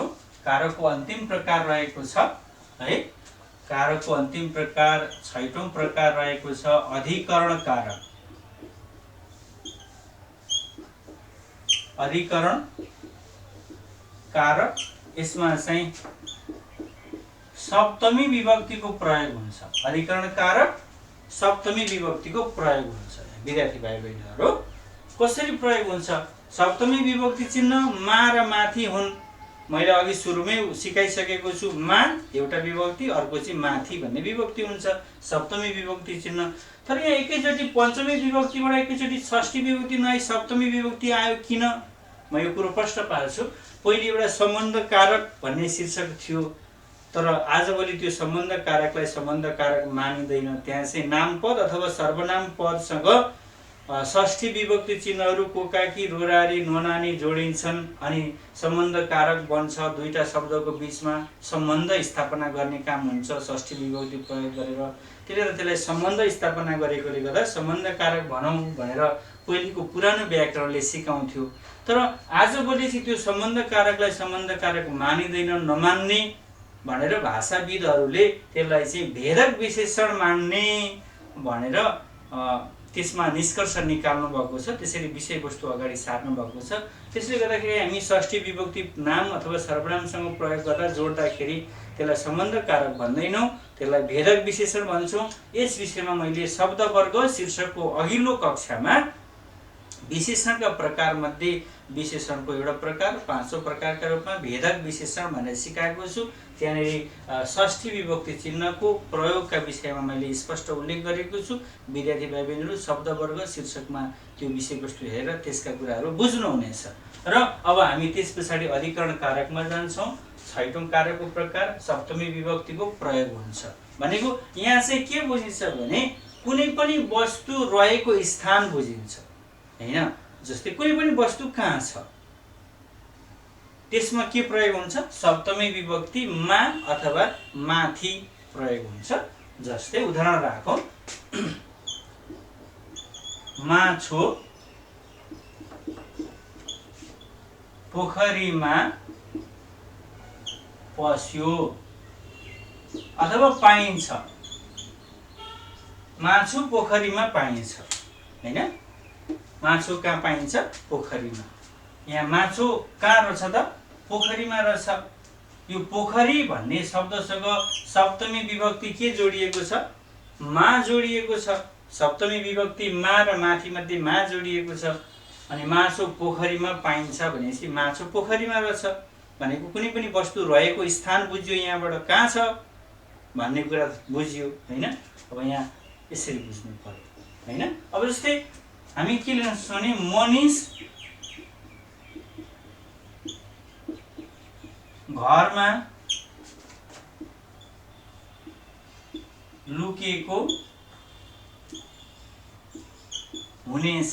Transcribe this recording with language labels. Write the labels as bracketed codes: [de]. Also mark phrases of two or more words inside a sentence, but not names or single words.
[ne] कारकको अन्तिम प्रकार रहेको छ है। कारकको अन्तिम प्रकार 6औं प्रकार रहेको छ अधिकरण कारक। अधिकरण कारक यसमा चाहिँ सप्तमी विभक्तिको प्रयोग हुन्छ। अधिकरण कारक सप्तमी विभक्तिको प्रयोग हुन्छ विद्यार्थी भाइ बहिनीहरू। कसरी प्रयोग हुन्छ? सप्तमी विभक्ति चिन्ह मा र माथि हुन्। मैले अघि सुरुमै सिकाइसकेको छु। मा एउटा विभक्ति, अर्को चाहिँ माथि भन्ने विभक्ति हुन्छ सप्तमी विभक्ति चिन्ह। तर यहाँ एकैचोटि पञ्चमी विभक्तिबाट एकैचोटि षष्ठी विभक्ति नआई सप्तमी विभक्ति आयो किन? म यो कुरो प्रश्न पार्छु। पहिले एउटा सम्बन्ध कारक भन्ने शीर्षक थियो, तर आजभोलि त्यो सम्बन्ध कारकलाई सम्बन्ध कारक मानिँदैन। त्यहाँ चाहिँ नामपद अथवा सर्वनाम पदसँग षष्ठी विभक्ति चिन्हहरू कोकाकी, रोरारी, नोनानी जोडिन्छन् अनि सम्बन्ध कारक बन्छ। दुईटा शब्दको बीचमा सम्बन्ध स्थापना गर्ने काम हुन्छ षष्ठी विभक्ति प्रयोग गरेर। त्यसले त्यसलाई सम्बन्ध स्थापना गरेकोले गर्दा सम्बन्ध कारक भनौँ भनेर पहिलेको पुरानो व्याकरणले सिकाउँथ्यो। तर आजभोलि चाहिँ त्यो सम्बन्ध कारकलाई सम्बन्ध कारक मानिँदैन, नमान्ने भनेर भाषाविदहरूले त्यसलाई चाहिँ भेदक विशेषण मान्ने भनेर त्यसमा निष्कर्ष निकाल्नु भएको छ, त्यसरी विषयवस्तु अगाडि सार्नु भएको छ। त्यसले गर्दाखेरि हामी षष्ठी विभक्ति नाम अथवा सर्वनामसँग प्रयोग गर्दा जोड्दाखेरि त्यसलाई सम्बन्ध कारक भन्दैनौँ, त्यसलाई भेदक विशेषण भन्छौँ। यस विषयमा मैले शब्दवर्ग शीर्षकको अघिल्लो कक्षामा विशेषणका प्रकारमध्ये विशेषणको एउटा प्रकार, पाँचौं प्रकारका रूपमा भेदक विशेषण भनेर सिकाएको छु। त्यहाँनिर षष्ठी विभक्ति चिन्हको प्रयोगका विषयमा मैले स्पष्ट उल्लेख गरेको छु। विद्यार्थी भाइ बहिनीहरू शब्दवर्ग शीर्षकमा त्यो विषयवस्तु हेरेर त्यसका कुराहरू बुझ्नुहुनेछ। र अब हामी त्यस पछाडि अधिकरण कारकमा जान्छौँ। छैटौं कारकको प्रकार सप्तमी विभक्तिको प्रयोग हुन्छ भनेको यहाँ चाहिँ के बुझिन्छ भने कुनै पनि वस्तु रहेको स्थान बुझिन्छ हैन। जस्तै कुनै पनि वस्तु कहाँ छ त्यसमा के प्रयोग हुन्छ, सप्तमी विभक्ति मा अथवा माथि प्रयोग हुन्छ। जस्तै उदाहरण राखौं, माछो पोखरीमा पस्यो अथवा पाइन्छ। माछो पोखरीमा पाइन्छ हैन। माछो कहाँ पाइन्छ, पोखरीमा। यहाँ माछो कहाँ रहेछ त, पोखरीमा रहेछ। यो पोखरी भन्ने शब्दसँग सप्तमी विभक्ति के जोडिएको छ, मा जोडिएको छ। सप्तमी विभक्ति मा र माथि मध्ये मा जोडिएको छ। अनि माछो पोखरीमा पाइन्छ भनेपछि माछो पोखरीमा रहेछ भनेको कुनै पनि वस्तु रहेको स्थान बुझ्यो, यहाँबाट कहाँ छ भन्ने कुरा बुझ्यो हैन। अब यहाँ यसरी बुझ्नु पर्यो हैन। अब जस्तै हामी के लिन सक्छौँ भने मनिष घरमा लुकेको हुनेछ।